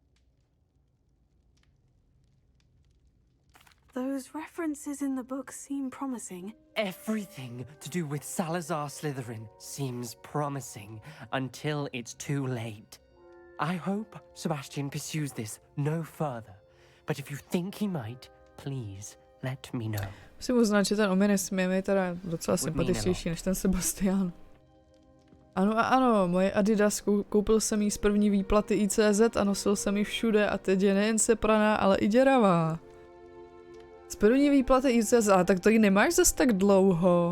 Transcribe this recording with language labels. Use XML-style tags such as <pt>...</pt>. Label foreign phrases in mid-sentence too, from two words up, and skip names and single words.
<en>Those references in the book seem promising. Everything to do with Salazar Slytherin seems promising until it's too late. I hope Sebastian pursues this no further, but if you think he might, please let me know.</en> <cs>Musím uznat, že ten Ominis je teda docela sympatičtější než ten Sebastian. Ano a ano, moje Adidas, koupil jsem jí z první výplaty ICZ a nosil jsem ji všude a teď je nejen sepraná, ale i děravá. Z první výplaty ICZ, ale tak to ji nemáš zas tak dlouho.</cs>